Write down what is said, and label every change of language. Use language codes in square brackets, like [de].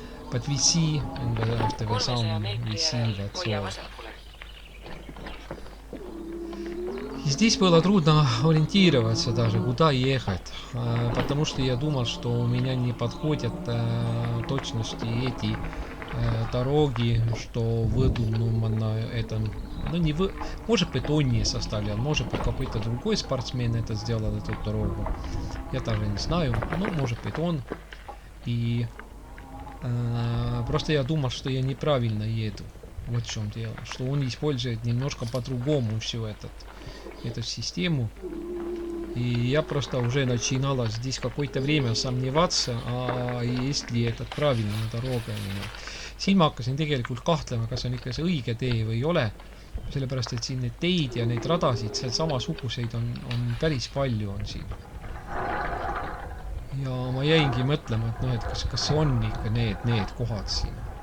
[en] But we see, and after the sound, we see that so. [ru] Здесь было трудно ориентироваться даже, куда ехать, потому что я думал, что у меня не подходят точности эти дороги, что выдумано это, ну не вы, может быть он не составлял, может быть какой-то другой спортсмен это сделал, эту дорогу, я даже не знаю, ну может быть он, и просто я думал, что я неправильно еду, вот в чем дело, что он использует немножко по-другому всю эту систему. И я просто уже начинала здесь какое-то время сомневаться, есть ли это правильная дорога. [et] Siin ma hakkasin tegelikult kahtlema, kas on ikka see õige tee või ei ole. Sellepärast, et siin need teid ja neid radasid seal samasuguseid on päris palju on siin. Ja ma jäingi mõtlema, et, no, et kas on ikka need kohad siin.